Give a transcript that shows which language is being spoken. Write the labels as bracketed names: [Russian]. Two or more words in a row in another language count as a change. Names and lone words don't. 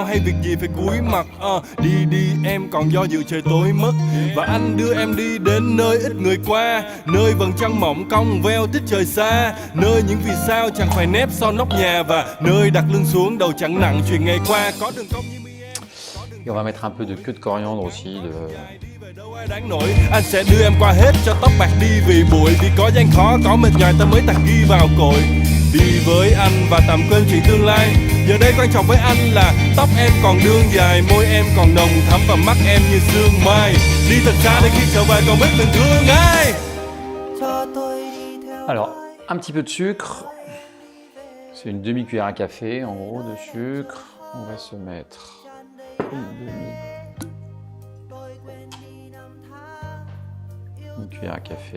[Vietnamese] hay việc gì phải cúi mặt đi đi em còn do dự trời tối mất và anh đưa em đi đến nơi ít người qua nơi vầng trăng mỏng cong veo tích trời xa nơi những vì sao chẳng phải nép sau nóc nhà và nơi đặt lưng xuống đầu chẳng nặng chuyện ngày qua có đường cong như mi em. [French] Et on va mettre un peu de queue de coriandre aussi. [Vietnamese] Đáng nổi anh sẽ đưa em qua hết cho tóc bạc đi vì bụi vì có gian khó có mệt nhòi ta mới tạc ghi vào cội đi với anh và tạm quên chuyện tương lai giờ đây quan trọng với anh là tóc em còn đương dài môi em còn nồng thắm và mắt em như sương mai đi thật xa để khi trở về còn biết từng thương ai. [French] Alors un petit peu de sucre, c'est une demi-cuillère à café en gros de sucre. On va se mettre une cuillère à café.